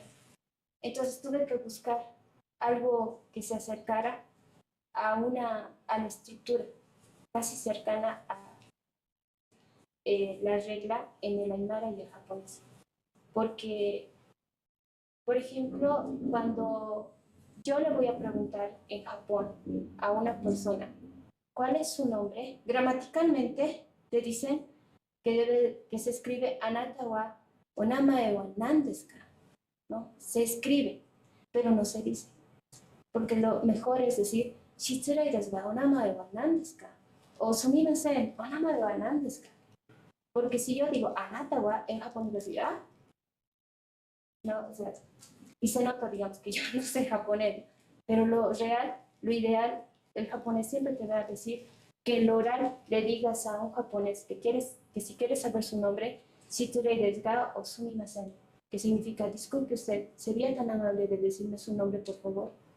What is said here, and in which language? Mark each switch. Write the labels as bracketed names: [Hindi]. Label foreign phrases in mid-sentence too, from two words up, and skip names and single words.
[Spanish] Entonces tuve que buscar algo que se acercara a la estructura casi cercana a la regla en el aymara y el japonés. Porque, por ejemplo, cuando yo le voy a preguntar en Japón a una persona cuál es su nombre, gramaticalmente le dicen que se escribe [Japanese] あなたはお名前は何ですか, [Spanish] ¿no? Se escribe, pero no se dice. Porque lo mejor es decir, [Japanese] 失礼ですがお名前は何ですか、o すみません、お名前は何ですか. [Spanish] Porque si yo digo [Japanese] あなたは, [Spanish] en japonés decir, no, o sea, y se nota, digamos, que yo no sé japonés, pero lo real, lo ideal, el japonés siempre te va a decir que el oral le digas a un japonés que si quieres saber su nombre, [Japanese] 失礼ですが o すみません, [Spanish] que significa, disculpe usted, ¿sería tan amable de decirme su nombre, por favor?